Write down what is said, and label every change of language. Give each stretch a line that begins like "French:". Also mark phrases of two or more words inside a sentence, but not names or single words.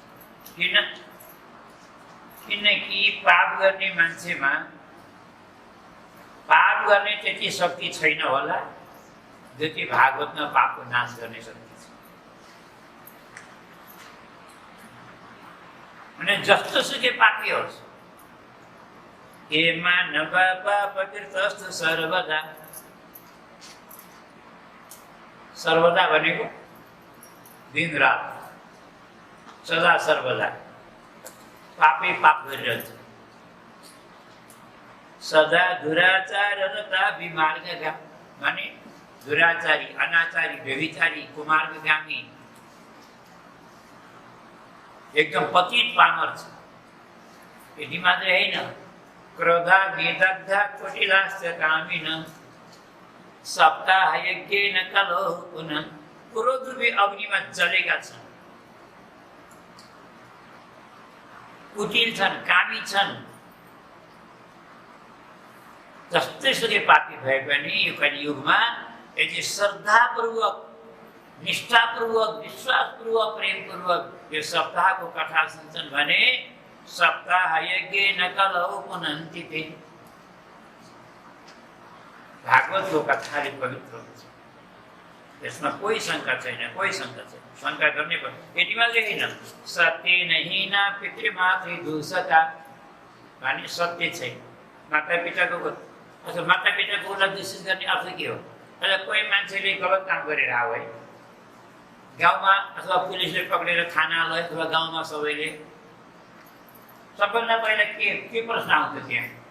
Nepali: किनकि पाप गर्ने मान्छेमा पाप गर्ने त्यति शक्ति छैन होला जति भागवतमा पापको नाश गर्ने शक्ति छ। अनि जस्तो सुकै पापी होस्,
Sanskrit: हे मानव पापकृतस्तु सर्वदा,
Nepali: सर्वदा भनेको दिन रात, सदा सर्वदा पापै पाप गरिरहन्छ।
Sanskrit: सदा दुराचाररता विमार्गगा,
Nepali: माने दुराचारी, अनाचारी, व्यभिचारी, कुमार्गगामी, एकदम पतित पामर छ। यति मात्रै होइन,
Sanskrit: क्रोधा विदग्धा कुटिलाश्च कामिन सप्ताह यज्ञेन कलो पुनः,
Nepali: क्रोध रूपी अग्निमा जलेका छन्, कुटिल छन्, कामी छन्। जस्तै सुकै पापी भए पनि यो कलियुगमा यदि श्रद्धापूर्वक, निष्ठापूर्वक, विश्वासपूर्वक, प्रेमपूर्वक यो सप्ताहको कथा सुन्छन् भने
Sanskrit: सप्ताह यज्ञेन कलौ पुनन्ति ते,
Nepali: भागवतको कथाले पवित्र हुन्छ। यसमा कोही शङ्का छैन, कोही शङ्का छैन, शङ्का गर्ने पर्छ। यति मात्रै होइन,
Sanskrit: सत्येन हीना पितृमातृ दूषका,
Nepali: माने सत्य छैन। माता पिताको उसलाई दूषित गर्ने अर्थ के हो? कोही मान्छेले गलत काम गरेर आयो है, गाउँमा अथवा पुलिसले पक्रेर थाना लग्यो अथवा गाउँमा सबैले, सबभन्दा पहिला के प्रश्न आउँछ त्यहाँ?